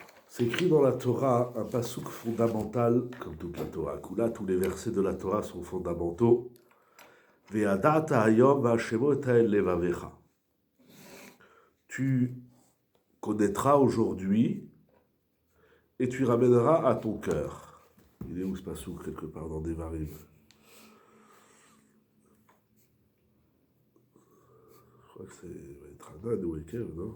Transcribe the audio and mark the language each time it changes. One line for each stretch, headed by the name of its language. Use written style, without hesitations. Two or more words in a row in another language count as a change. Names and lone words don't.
French: C'est écrit dans la Torah un passouk fondamental, comme toute la Torah. Kula, tous les versets de la Torah sont fondamentaux.
Hebrew: וידעת היום והשבות אל לבבך.
French: Tu connaîtras aujourd'hui et tu ramèneras à ton cœur. Il est où ce passouk, quelque part dans Devarim? Je crois que c'est Tranan ou Ekev, non?